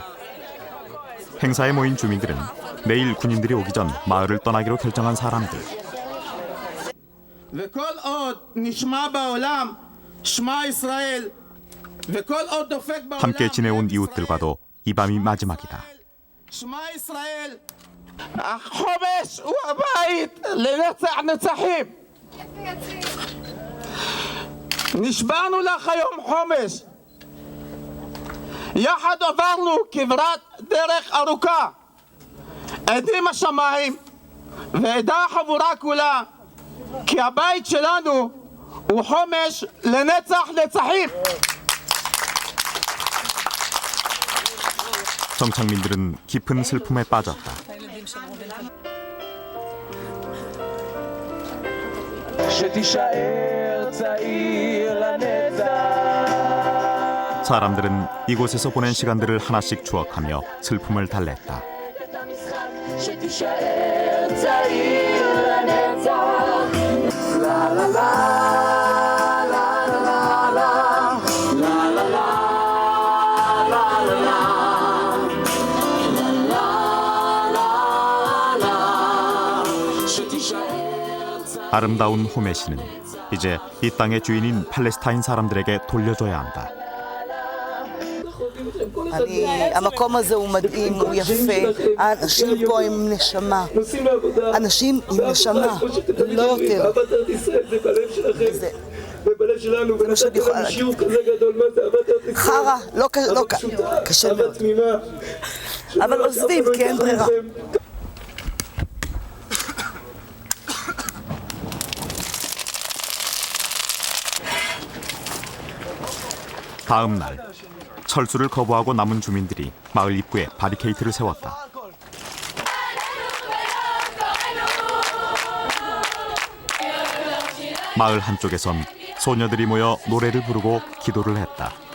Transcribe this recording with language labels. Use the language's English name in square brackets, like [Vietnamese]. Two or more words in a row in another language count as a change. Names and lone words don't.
[Korean] 행사에 모인 주민들은 내일 군인들이 오기 전 마을을 떠나기로 결정한 사람들. 함께 지내온 이웃들과도 이 밤이 마지막이다. [Hebrew] חומש הוא הבית לנצח נצחים. נשבענו לך היום חומש. יחד עברנו כברת דרך ארוכה. עדים השמיים ועדה החבורה כולה כי הבית שלנו הוא חומש לנצח נצחים. [Korean] 정착민들은 깊은 슬픔에 빠졌다. [Hebrew] שתישאר צעיר לנצח. [Korean] 사람들은 이곳에서 보낸 시간들을 하나씩 추억하며 슬픔을 달랬다. [Hebrew] שתישאר צעיר לנצח. לה לה לה [Korean] 아름다운 호메시는 이제 이 땅의 주인인 팔레스타인 사람들에게 돌려줘야 한다. [Hebrew] המקום הזה הוא מדהים, הוא יפה, האנשים פה עם נשמה, אנשים עם נשמה, לא יותר. זה מה שאני יכולה להגיד. חרא, לא קשה מאוד. אבל עוזבים, כי אין ברירה. [Korean] 다음 날 철수를 거부하고 남은 주민들이 마을 입구에 바리케이트를 세웠다. 마을 한쪽에선 소녀들이 모여 노래를 부르고 기도를 했다.